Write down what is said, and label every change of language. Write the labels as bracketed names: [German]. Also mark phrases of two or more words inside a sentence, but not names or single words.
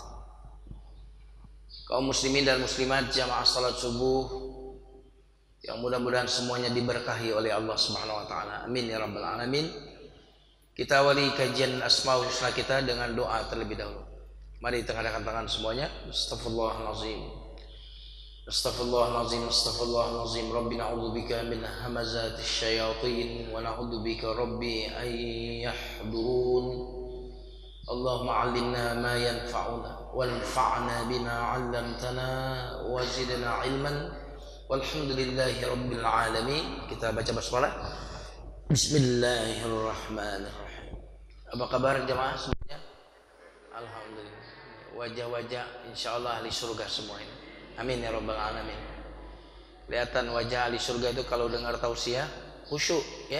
[Indonesian] Kaum muslimin dan muslimat jamaah salat subuh yang mudah-mudahan semuanya diberkahi oleh Allah [Arabic] سبحانه وتعالى. آمين يا رب العالمين. [Indonesian] Kita awali kajian Asmaul Husna kita dengan doa terlebih dahulu. Mari tengahkan tangan semuanya. [Arabic] أستغفر الله العظيم أستغفر الله العظيم أستغفر الله العظيم. رب نعوذ بك من همزات الشياطين ونعوذ بك رب أن يحضرون. اللهم علمنا ما ينفعنا وانفعنا بما علمتنا وزدنا علما. والحمد لله رب العالمين. [Indonesian] Kita baca basmalah. Bismillahirrahmanirrahim. Apa kabar jemaah semuanya? Alhamdulillah. Wajah-wajah insyaallah ahli surga semua ini. [Arabic] آمين يا رب العالمين. [Indonesian] Kelihatan wajah ahli surga itu kalau dengar tausiah khusyuk ya.